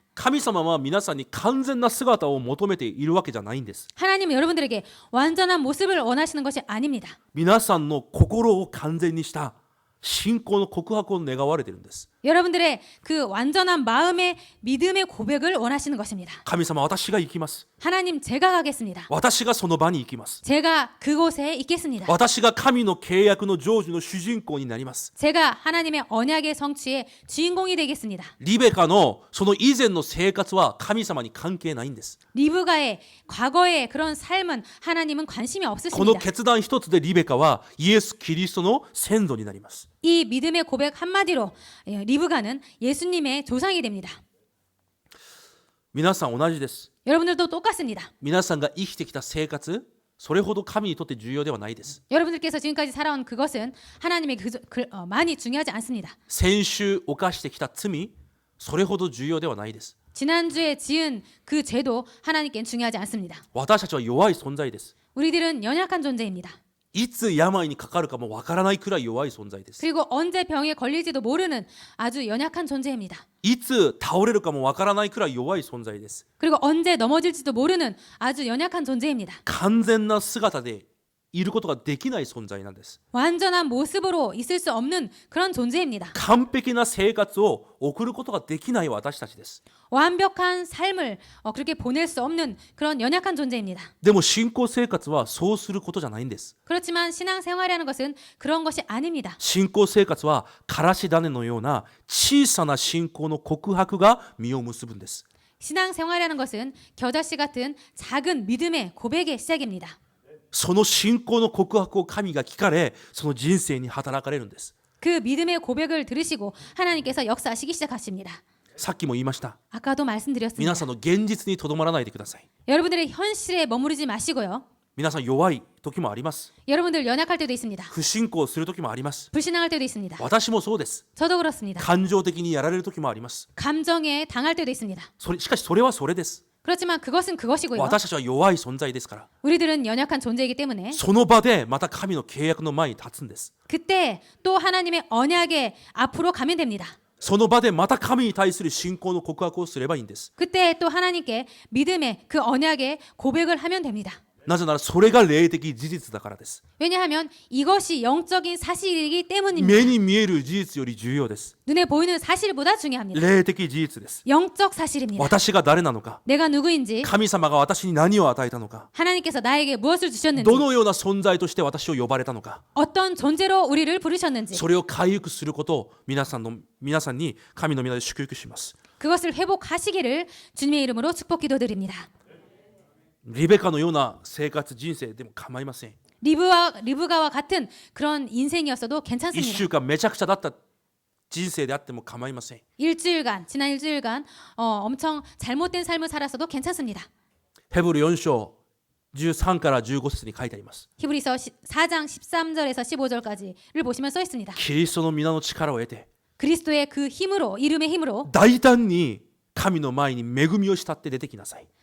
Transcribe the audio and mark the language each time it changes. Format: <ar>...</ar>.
<ja>神様は皆さんに完全な姿を求めているわけじゃないんです。</ja> <ko>하나님은 여러분들에게 완전한 모습을 원하시는 것이 아닙니다.</ko> <ja>皆さんの心を完全にした信仰の告白を願われているんです。</ja> <ko>여러분들의 그 완전한 마음의 믿음의 고백을 원하시는 것입니다.</ko> <ja>神様、私が行きます。</ja> <ko>하나님 제가 가겠습니다.</ko> <ja>私がその場に行きます。</ja> <ko>제가 그곳에 있겠습니다.</ko> <ja>私が神の契約の成就の主人公になります。</ja> <ko>제가 하나님의 언약의 성취의 주인공이 되겠습니다.</ko> <ja>リベカのその以前の生活は神様に関係ないんです。</ja> <ko>리브가의 과거의 그런 삶은 하나님은 관심이</ko> <ja>この</ja> <ko>없으십니다.</ko> <ja>決断一つでリベカはイエス・キリストの先祖になります。</ja> <ko>이 믿음의 고백 한마디로 리브가는 예수님의 조상이 됩니다.</ko> <ja>皆さん同じです。</ja> <ko>여러분들도 똑같습니다.</ko> <ja>皆さんが生きてきた生活、それほど神にとって重要ではないです。</ja> <ko>여러분들께서 지금까지 살아온 그것은 하나님의 많이 중요하지 않습니다.</ko> <ja>先週犯してきた罪、それほど重要ではないです。</ja> <ko>지난주에 지은 그 죄도 하나님께는 중요하지 않습니다.</ko> <ja>私たちは弱い存在です。</ja> <ko>우리들은 연약한 존재입니다.</ko> <ja>いつ病にかかるかもわからないくらい弱い存在です。</ja> <ko>그리고 언제 병에 걸릴지도 모르는 아주 연약한 존재입니다.</ko> <ja>いつ倒れるかもわからないくらい弱い存在です。</ja> <ko>그리고 언제 넘어질지도 모르는 아주 연약한 존재입니다.</ko> <ja>完全な姿でいることができない存在なんです。</ja> <ko>완전한 모습으로 있을 수 없는 그런 존재입니다.</ko> <ja>完璧な生活を送ることができない私たちです。</ja> <ko>완벽한 삶을 그렇게 보낼 수 없는 그런 연약한 존재입니다.</ko> <ja>でも信仰生活はそうすることじゃないんです。</ja> <ko>그렇지만 신앙생활이라는 것은 그런 것이 아닙니다.</ko> <ja>信仰生活はからし種のような小さな信仰の告白が実を結ぶんです。</ja> <ko>신앙생활이라는 것은 겨자씨 같은 작은 믿음의 고백의 시작입니다.</ko> <ja>その信仰の告白を神が聞かれ、その人生に働かれるんです。</ja> <ko>그 믿음의 고백을 들으시고 하나님께서 역사하시기 시작하십니다.</ko> <ja>さっきも言いました。</ja> <ko>아까도 말씀드렸습니다.</ko> <ja>皆さんの現実にとどまらないでください。</ja> <ko>여러분들의 현실에 머무르지 마시고요.</ko> <ja>皆さん弱い時もあります。</ja> <ko>여러분들 연약할 때도 있습니다.</ko> <ja>不信仰する時もあります。</ja> <ko>불신앙할 때도 있습니다.</ko> <ja>私もそうです。</ja> <ko>저도 그렇습니다.</ko> <ja>感情的にやられる時もあります。</ja> <ko>감정에 당할 때도 있습니다.</ko> <ja>しかしそれはそれです。</ja> <ko>그렇지만 그것은 그것이고요.</ko> <ja>私たちは弱い存在ですから。</ja> <ko>우리들은 연약한 존재이기 때문에</ko> <ja>その場でまた神の契約の前に立つんです。</ja> <ko>그때 또 하나님의 언약의 앞으로 가면 됩니다.</ko> <ja>その場でまた神に対する信仰の告白をすればいいんです。</ja> <ko>그때 또 하나님께 믿음의 그 언약의 고백을 하면 됩니다.</ko> <ja>なぜならそれが霊的事実だからです。</ja> <ko>왜냐하면 이것이 영적인 사실이기 때문입니다.</ko> <ja>目に見える事実より重要です。</ja> <ko>눈에 보이는 사실보다 중요합니다.</ko> <ja>霊的事実です。</ja> <ko>영적 사실입니다.</ko> <ja>私が誰なのか、</ja> <ko>내가 누구인지</ko> <ja>神様が私に何を与えたのか、</ja> <ko>하나님께서 나에게 무엇을 주셨는지</ko> <ja>どのような存在として私を呼ばれたのか、</ja> <ko>어떤 존재로 우리를 부르셨는지</ko> <ja>それを回復することを皆さんに神の皆で祝福します。</ja> <ko>그것을 회복하시기를 주님의 이름으로 축복 기도드립니다.</ko> <ja>リベカのような生活人生でも構いません。</ja> <ko>리브가와 같은 그런 인생이었어도 1 괜찮습니다.</ko> <ja>週間めちゃくちゃだった人生であっても構いません。</ja> <ko>지난 일주일간 엄청 잘못된 삶을 살았어도 괜찮습니다.</ko> <ja>ヘブル4章13から15節に書いてあります。</ja> <ko>히브리서 4장 13절에서 15절까지를 보시면 써 있습니다.</ko> <ja>キリストの皆の力を得て</ja> <ko>그리스도의 그 힘으로 이름의 힘으로</ko> <ja>大胆に神の前に恵みを慕って出てきなさい。</ja>